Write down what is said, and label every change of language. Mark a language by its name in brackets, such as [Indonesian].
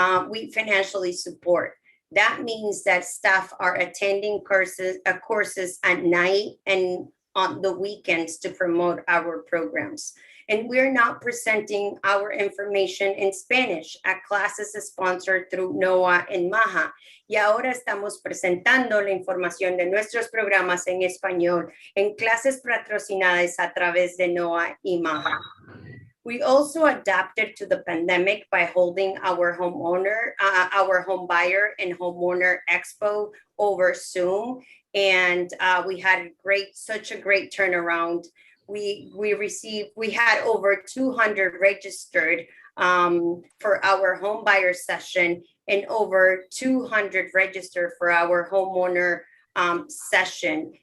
[English] We financially support. That means that staff are attending courses at night and on the weekends to promote our programs. And we're not presenting our information in Spanish at classes sponsored through NOAA and MAHA. [Spanish] Y ahora estamos presentando la información de nuestros programas en español en clases patrocinadas a través de NOAA y MAHA. [English] We also adapted to the pandemic by holding our home buyer and homeowner expo over Zoom. And we had such a great turnaround. We had over 200 registered for our home buyer session and over 200 registered for our homeowner session.